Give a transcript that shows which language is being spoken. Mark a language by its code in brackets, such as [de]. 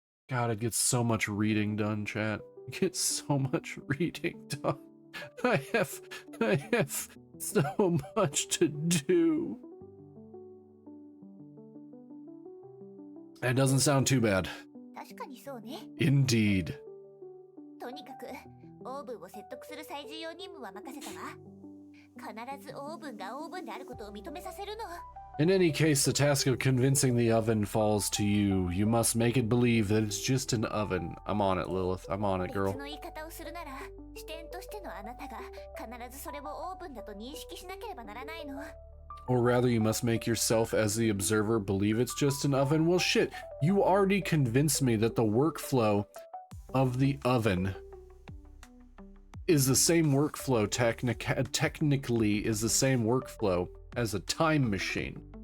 [en] God, it gets so much reading done, chat. It gets so much reading done. I have so much to do. That doesn't sound too bad. [ja] 確かにそうね。 [en] Indeed. [ja] とにかくオーブンを説得する最重要任務は任せたわ。必ずオーブンがオーブンであることを認めさせるの。 [en] In any case, the task of convincing the oven falls to you. You must make it believe that it's just an oven. I'm on it, Lilith. I'm on it, girl. [ja] の言い方をするなら、視点としてのあなたが必ずそれをオーブンだと認識しなければならないの。 [en] Or rather, you must make yourself, as the observer, believe it's just an oven. Well, shit, you already convinced me that the workflow of the oven is the same workflow, technically is the same workflow as a time machine.